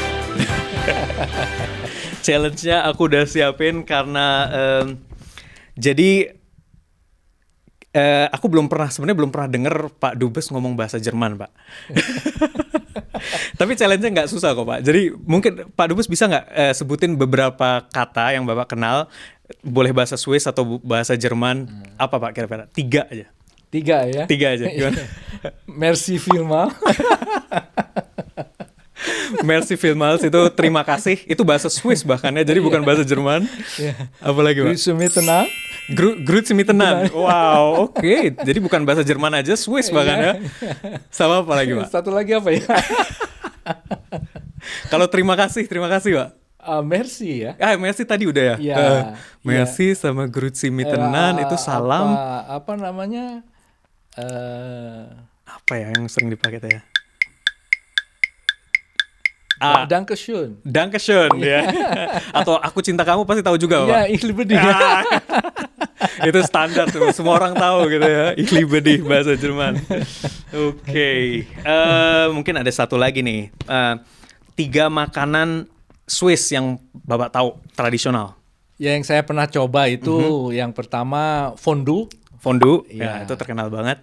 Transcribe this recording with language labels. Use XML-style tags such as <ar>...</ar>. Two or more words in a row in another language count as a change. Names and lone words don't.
<id>Challenge-nya aku udah siapin karena aku belum pernah dengar Pak Dubes ngomong bahasa Jerman, Pak. Tapi challenge-nya nggak susah kok, Pak. Jadi mungkin Pak Dubes bisa nggak sebutin beberapa kata yang Bapak kenal, boleh bahasa Swiss atau bahasa Jerman, apa Pak kira-kira? 3 aja. 3 ya? 3 aja, gimana?</id> <gsw>Merci vielmals. Merci vielmals</gsw> <id>itu terima kasih. Itu bahasa Swiss bahkan ya, jadi bukan bahasa Jerman. Apalagi Pak?</id> <de>Grüße miteinander.</de> <gsw>Grüezi miteinander.</gsw> <id>Wow, oke. Jadi bukan bahasa Jerman aja, Swiss bahkan ya. Sama apa lagi Pak? Satu lagi apa ya? Kalau terima kasih Pak. Merci ya. Merci tadi udah ya. Merci sama</id> <gsw>Grüezi miteinander</gsw> <id>itu salam. Apa namanya? Apa ya yang sering dipakai ya? Dankeschön. Dankeschön ya. Atau aku cinta kamu pasti tahu juga, Pak. Iya,</id> <de>ich liebe dich.</de> <id>Itu standar tuh, semua orang tahu gitu ya.</id> <de>Ich liebe dich</de> <id>bahasa Jerman. Mungkin ada satu lagi nih. 3 makanan Swiss yang Bapak tahu tradisional. Ya, yang saya pernah coba itu yang pertama fondue. Ya itu terkenal banget.</id>